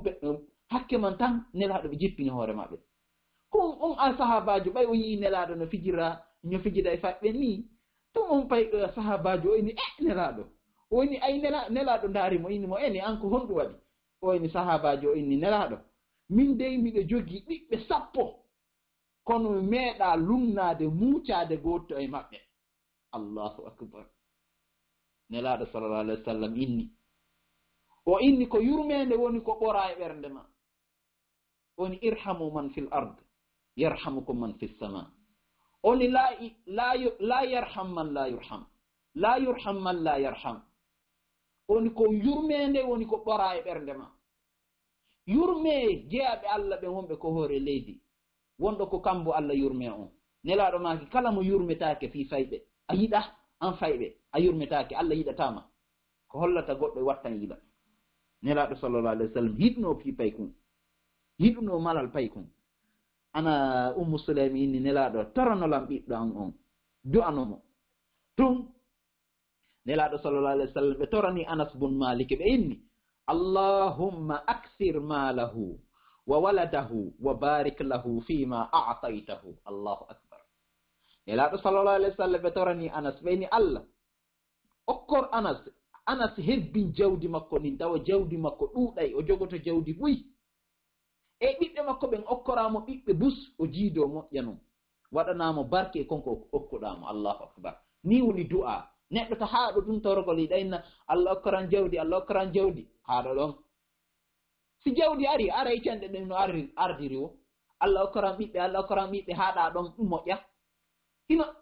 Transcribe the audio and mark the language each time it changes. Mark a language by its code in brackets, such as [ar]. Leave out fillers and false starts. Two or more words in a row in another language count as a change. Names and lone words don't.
[ff] hakke man tan nelaɗo ɓe jippini hoore maɓɓe on a sahabajo ɓay o yii nelaɗo no fijida e fayɓe ni ɗum on pay sahabajo o ini nelaɗo o inni ay nelaɗo ndaarimo innimo eni an ko honɗum waɗi o inni sahabajo o inni nelaɗo min dey miɗo jogii ɓiɓɓe 10 kono mi meeɗa lumnade muucade goto e maɓɓe [ar] الله أكبر [ff] nelaaɗo [ar] صلى الله عليه وسلم [ff] inni ko yurmede woni ko ɓora e ɓernde ma woni [ar] ارحموا من في الأرض يرحمكم من في السماء [ff] oni [ar] لا يرحم من لا يرحم لا يرحم من لا يرحم [ff] oni ko yurmede woni ko ɓora e ɓernde ma yurme jeyaɓe allah ɓe wonɓe ko hoore leydi wonɗo ko kambo allah yurme on nelaaɗo maki kala mo yurmetake fi fayɓe a yiɗa an fayɓe a yurmetake allah yiɗatama ko hollata goɗɗo wattan yiɗa nelaaɗo [ar] صلى الله عليه وسلم [ff] yiɗno fi pay kum yiɗuno malal pay kum ana ummu sulaimi inni nelaaɗo toranolam ɓiɗɗo an on du'anomo tum nelaaɗo [ar] صلى الله عليه وسلم [ff] ɓe torani anas bun malik ɓe inni [ar] اللهم أكثر ماله وولده وبارك له فيما أعطيته الله أكبر [ff] nelaaɗo [ar] صلى الله عليه وسلم [ff] ɓe torani anas ɓe inni allah okkor anas hebbin jawdi makko nin tawa jawdi makko ɗuuɗay o jogoto jawdi ɓuy e ɓiɓɓe makko ɓen okkoramo ɓiɓɓe bus o jiido moƴƴa non waɗanamo barke konko okkuɗamo [ar] الله أكبر [ff] ni woni du'a neɗɗo to haaɗo ɗum torgol yiɗayna allah okkoran jawdi allah okkoran jawdi haaɗo ɗon si jawdi ari ara e cenɗe ɗen no ardiri o allah okkoran ɓiɓɓe haaɗa ɗon ɗum moƴƴa ino